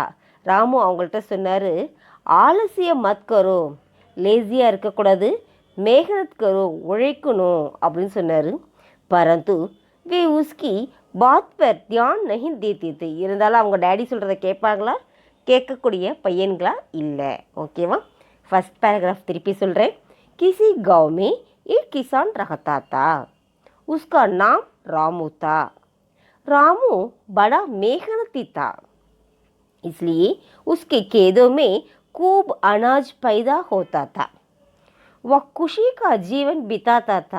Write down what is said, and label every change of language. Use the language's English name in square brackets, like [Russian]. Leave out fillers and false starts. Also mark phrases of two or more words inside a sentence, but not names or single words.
[Tamil] ராமு அவங்கள்ட்ட சொன்னார், [Hindi] आलस्य मत करो, [Tamil] லேசியாக இருக்கக்கூடாது, [Hindi] मेहनत करो, [Tamil] உழைக்கணும் அப்படின்னு சொன்னார். [Hindi] परंतु वे उसकी बात पर ध्यान नहीं देते थे. [Tamil] இருந்தாலும் அவங்க டேடி சொல்கிறத கேட்பாங்களா? கேட்கக்கூடிய பையன்களா? இல்லை. ஓகேவா? [English] first paragraph [Tamil] திருப்பி சொல்கிறேன். [Hindi] किसी गांव में एक किसान रहता था. उसका नाम रामू था. रामू बड़ा मेहनती था, इसलिए उसके खेतों में खूब अनाज पैदा होता था. वह खुशी का जीवन बिताता था.